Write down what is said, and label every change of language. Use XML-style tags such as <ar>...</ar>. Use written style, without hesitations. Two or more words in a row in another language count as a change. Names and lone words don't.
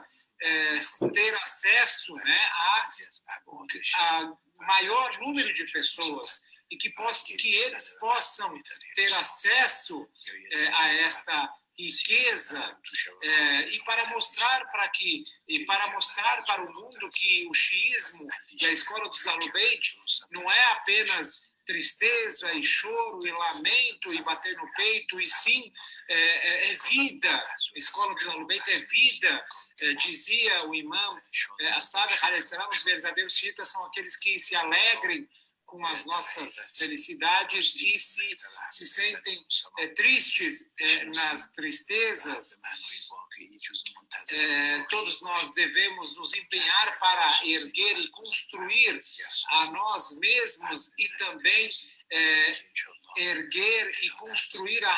<pt>ter acesso, né, a maior número de pessoas e que eles possam ter acesso a esta riqueza e para mostrar para o mundo que o xiismo e a escola dos Ahlul Bayt não é apenas tristeza e choro e lamento e bater no peito, e sim é vida. A escola dos Ahlul Bayt é vida. Dizia o imã As-Sadiq</pt> <ar>عليه السلام,</ar> <pt>os verdadeiros xiitas são aqueles que se alegrem com as nossas felicidades e se sentem tristes nas tristezas. Todos nós devemos nos empenhar para erguer e construir a nós mesmos e também erguer e construir a</pt>